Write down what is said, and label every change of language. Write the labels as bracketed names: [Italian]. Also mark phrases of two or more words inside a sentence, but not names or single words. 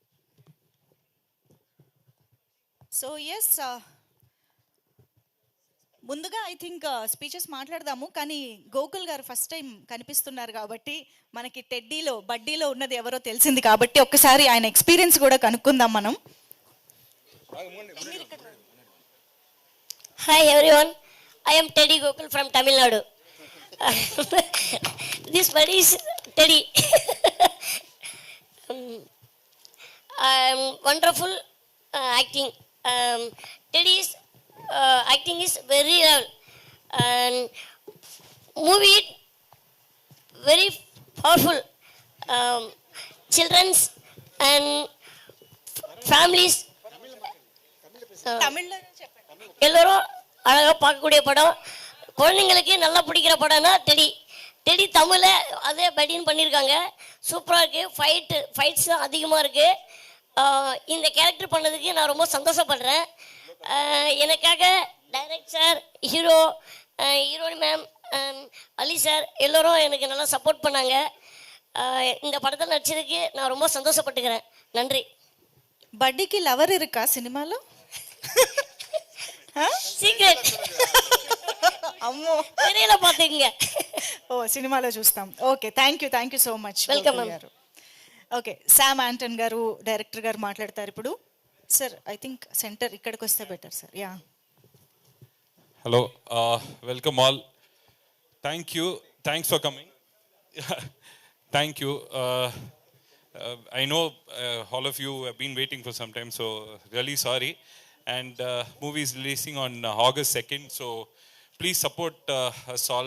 [English] so yes, [Telugu] ముందుగా [English] I think speeches [Telugu] మాట్లాడదాము, కానీ గోకుల్ గారు ఫస్ట్ టైం కనిపిస్తున్నారు కాబట్టి మనకి టెడ్డీలో బడ్డీలో ఉన్నది ఎవరో తెలిసింది కాబట్టి ఒక్కసారి ఆయన ఎక్స్పీరియన్స్ కూడా కనుక్కుందాం మనం. [English] Hi everyone, I am Teddy Gokul from Tamil Nadu. This buddy is Teddy. Wonderful acting. Teddy's acting is very real and movie very powerful. Children's and families. [Telugu] తమిళ్లో చెప్పండి. [Tamil] எல்லோரும் அழகாக பார்க்கக்கூடிய படம், குழந்தைங்களுக்கு நல்லா பிடிக்கிற படம்னா டெடி. டெடி தமிழில் அதே படின்னு பண்ணியிருக்காங்க, சூப்பராக இருக்குது. ஃபைட்ஸ் அதிகமாக இருக்குது. இந்த கேரக்டர் பண்ணதுக்கு நான் ரொம்ப சந்தோஷப்படுறேன். எனக்காக டைரக்டர், [English] heroine ma'am, [Tamil] அலி சார் எல்லோரும் எனக்கு நல்லா சப்போர்ட் பண்ணாங்க. இந்த படத்தில் நடிச்சதுக்கு நான் ரொம்ப சந்தோஷப்பட்டுக்கிறேன். நன்றி. [Telugu] బడ్డీకి లవర్ ఇరుకా సినిమాలో? సీక్రెట్. అమ్మో, [Tamil] தெரியல பார்த்துக்குங்க. [Telugu] ఓ సినిమాలో చూస్తాం. [English] okay, thank you so much. [Telugu] వెల్కమ్ గారు. ఓకే, శామ్ ఆంటన్ గారు డైరెక్టర్ గారు మాట్లాడతారు ఇప్పుడు. సార్ [English] I think center [Telugu] ఇక్కడికి వస్తే బెటర్ సార్. యా, [English] Hello, welcome all. Thanks for coming. Thank you. I know all of you have been waiting for some time, so really sorry. And movie is releasing on August 2nd, so please support us all.